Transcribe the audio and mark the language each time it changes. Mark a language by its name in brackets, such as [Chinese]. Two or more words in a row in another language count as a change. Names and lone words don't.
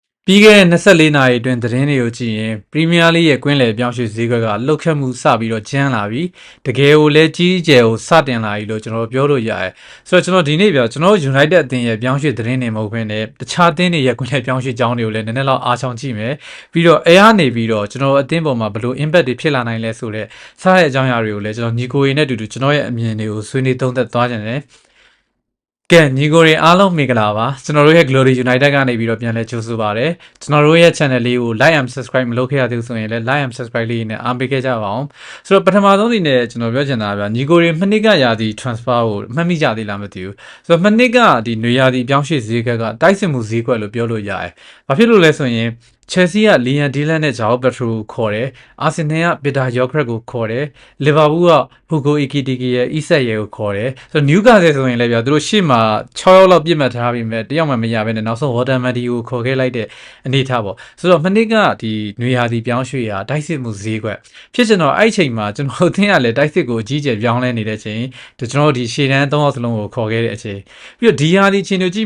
[Burmese] ပြီးခဲ့တဲ့24နာရီအတွင်းသတင်းတွေကိုကြည့်ရင်ပရီးမီးယားလိရဲ့ကွင်းလယ်ပြောင်းရွှေ့ဈေးကွက်ကလှုပ်ခတ်မှုစပြီးတော့ကျန်းလာပြီတကယ်ကိုလည်းကြီးကျယ်ကိုစတင်လာပြီလို့ကျွန်တော်ပြောလို့ရတယ်ဆိုတော့ကျွန်တော်ဒီနေ့ပြောကျွန်တော် United အသင်းရဲ့ပြောင်းရွှေ့သတင်းတွေမဟုတ်ဘဲနဲ့တခြားအသင်းတွေရဲ့ကွင်းလယ်ပြောင်းရွှေ့ကြောင်းတွေကိုလည်းနည်းနည်းလောက်အားချောင်းကြည့်မယ်ပြီး တော့အဲအားနေပြီးတော့ကျွန်တော်အသင်းပေါ်မှာဘယ်လို impact တွေဖြစ်လာနိုင်လဲဆိုတော့စားတဲ့အကြောင်းအရာတွေကိုလည်းကျွန်တော်ညီကိုရီနဲ့အတူတူကျွန်တော်ရဲ့အမြင်တွေကိုဆွေးနွေးသုံးသပ်သွားကြတယ်ကဲညီကိုတွေအားလုံးမင်္ဂလာပါကျွန်တော်တို့ရဲ့ Glory United ကနေပြီးတော့ပြန်လဲကြိုဆိုပါရစေကျွန် တော်တို့ရဲ့ channel လေးကို [English] like and subscribe [Burmese] မလုပ်ခဲ့ရသေးဘူးဆိုရင်လည်း [English] like and subscribe [Burmese] လေးနဲ့အားပေးခဲ့ကြပါအောင်ဆိုတော့ပထမဆုံးအနေနဲ့ကျွန်တော်ပြောချင်တာကညီကိုတွေမနှစ်ကရာသီ transfer ကိုမှတ်မိကြ သေးလားမသိဘူးဆိုတော့မနှစ်ကဒီနွေရာသီပြောင်းရွှေ့ဈေးကတိုက်စစ်မှုဈေးကွက်လို့ပြောလို့ရတယ်ဘာဖြစ်လို့လဲဆိုရင်Chelsea က Liam Delap နဲ့ Joao Pedro ကို ခေါ်တယ်။ Arsenal က Peter Yildiz ကိုခေါ်တယ်။ Liverpool က Hugo Ekitike ရဲ့ Isak ရဲ့ကိုခေါ်တယ်။ဆိုတော့ Newcastle ဆိုရင်လည်းဗျာသူတို့ရှေ့မှာ6ယောက်လောက်ပြစ်မှတ်ထားပြီးမဲ့တယောက်မှမရဘဲနဲ့နောက်ဆုံး Watermandi ကိုခေါ်ခဲ့လိုက်တဲ့အနေထားပေါ့။ဆိုတော့မနစ်ကဒီနွေရာသီပြောင်းရွှေ့ရာတိုက်စစ်မှုဈေးကွက်ဖြစ်ကျွန်တော်အဲ့ချိန်မှာကျွန်တော်အသင်းကလည်းတိုက်စစ်ကိုအကြီးအကျယ်ပြောင်းလဲနေတဲ့ချိန်ကျွန်တော်ဒီရှေ့တန်း3ယောက်စလုံးကိုခေါ်ခဲ့တဲ့အချိန်ပြီးတော့ဒီရာသီချင်းတို့ကြည့်